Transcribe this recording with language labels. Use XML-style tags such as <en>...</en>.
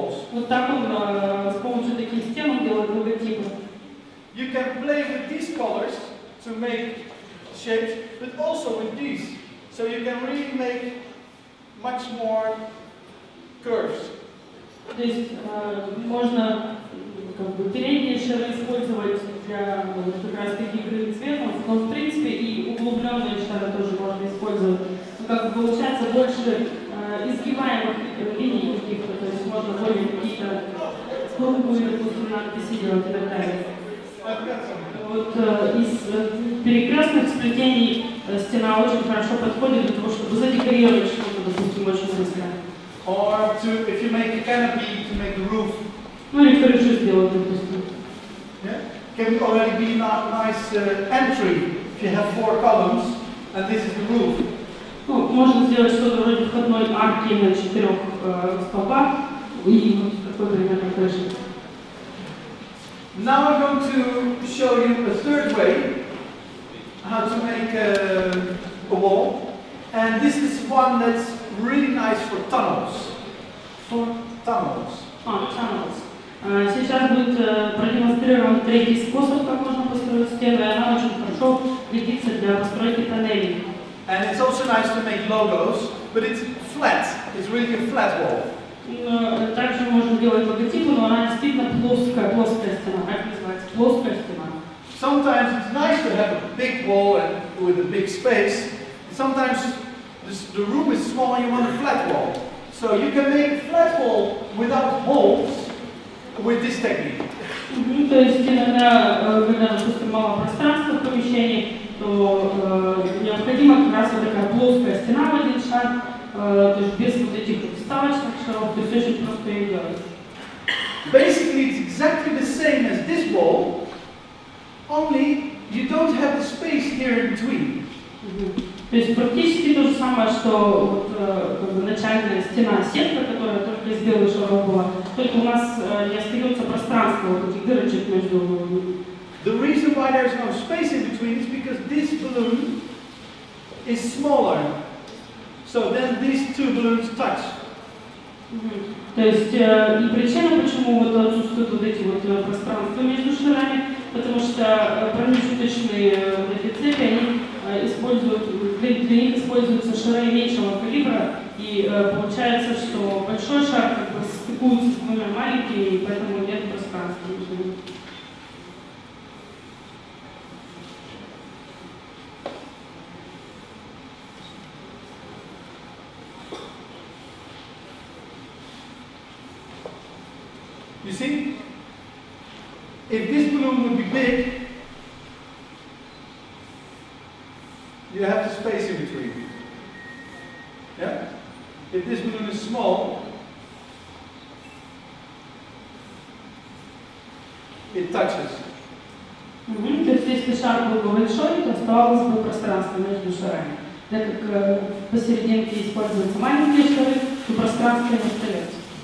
<ru>Вот так он с помощью таких стен он делает логотипы.</ru> <en>You can play with these colors to make shapes, but also with these. So you can really make much more curves.</en> <ru>То есть можно как бы передние шары использовать для как раз таки игры цветов, но в принципе и углубленные шары тоже можно использовать. Как бы получается больше изгибаемых линий каких-то, то есть можно более какие-то круглые, допустим, надписи делать и так далее. Вот из перекрестных сплетений стена очень хорошо подходит для того, чтобы задекорировать что-то, допустим, очень быстро.</ru> <en>Or if you make a canopy to make the roof.</en> <ru>Ну или крышу сделать, допустим.</ru> <en>Yeah? Can already be a nice entry if you have 4 columns and this is the roof.</en> <ru>Ну, можно сделать что-то вроде входной арки на 4 столбах и вот такой примерно крыши.</ru> <en>Now I'm going to show you a third way how to make a wall. And this is one that's really nice for tunnels. For tunnels. Tunnels.</en> <ru>Сейчас будет продемонстрирован третий способ, как можно построить стену, и она очень хорошо годится для постройки тоннелей.</ru> <en>And it's also nice to make logos, but it's flat. It's really a flat wall.</en> <ru>Также можно делать логотипы, но она действительно плоская стена. Как называется? Плоская стена.</ru> <en>Sometimes it's nice to have a big wall and with a big space. Sometimes the room is small and you want a flat wall. So you can make a flat wall without holes with this technique.</en> <ru>То есть иногда, когда, допустим, мало пространства в помещении, то необходима как раз вот такая плоская стена в один шаг, то есть без вот этих вот вставочных шаров, то есть очень просто ее делать.</ru> <en>Basically, it's exactly the same as this wall, only you don't have the space here in between.</en> <ru>То есть практически то же самое, что вот, начальная стена сетка, которая только из белых шаров была, только у нас не остается пространства вот этих дырочек между.</ru> <en>The reason why there's no space in between is because this balloon is smaller. So then these two balloons touch.</en> <ru>То есть и причина, почему вот отсутствуют вот эти вот пространства между шарами, потому что промежуточные вот эти цепи, они используют, для них используются шары меньшего калибра, и получается, что большой шар как бы стыкуется с двумя маленькими, и поэтому нет пространства между ними.</ru> <en>You see, if this balloon would be big, you have the space in between. Yeah? If this balloon is small, it touches.</en> <ru>То есть если шар был бы большой, то оставалось бы пространство между шарами. Так как посерединке используются маленькие шары, то пространство не остается.</ru>